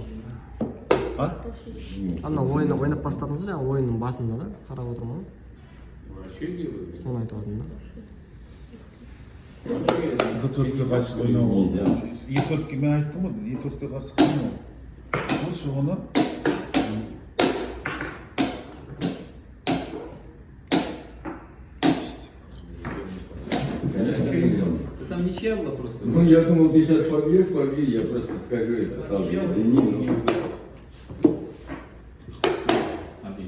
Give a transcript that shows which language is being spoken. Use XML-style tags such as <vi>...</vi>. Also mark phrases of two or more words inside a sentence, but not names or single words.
<kk>А? Ана ойны ойнап бастадыңыз жаңа ойынның басында да қарап отырмын ғой. Соны айтып жатырмын да. D4-ке қарсы ойнауға. E4-ке мен айттым ғой, E4-ке қарсы қиын ол. Ол шығыны</kk> <ru>Там ничья была просто. Ну, я думал, ты сейчас побьешь, я просто скажу это, там, извини, но... Один.</ru>